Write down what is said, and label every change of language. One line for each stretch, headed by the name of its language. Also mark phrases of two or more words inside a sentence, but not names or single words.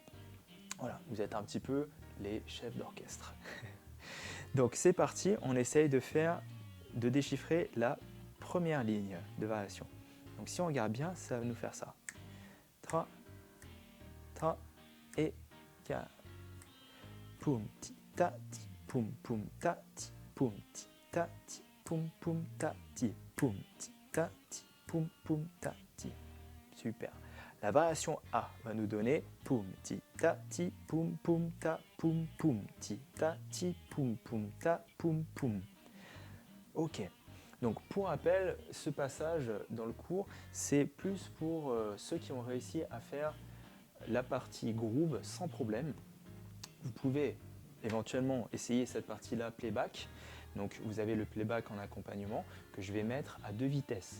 French: Voilà, vous êtes un petit peu les chefs d'orchestre. Donc c'est parti, on essaye de déchiffrer la première ligne de variation. Donc si on regarde bien, ça va nous faire ça. Tra, tra et 4. Poum, ti, ta, ti, poum, poum, ta, ti, poum, ti, ta, ti, poum, poum, ta, ti, poum, ti, ta, ti, poum, poum, ta, ti. Super. La variation A va nous donner poum, ti, ta, ti, poum, poum, ta, poum, poum, ti, ta, ti, poum, poum, ta, poum, poum. Ok. Donc pour rappel, ce passage dans le cours, c'est plus pour ceux qui ont réussi à faire la partie groove sans problème. Vous pouvez éventuellement essayer cette partie-là playback. Donc vous avez le playback en accompagnement que je vais mettre à 2 vitesses.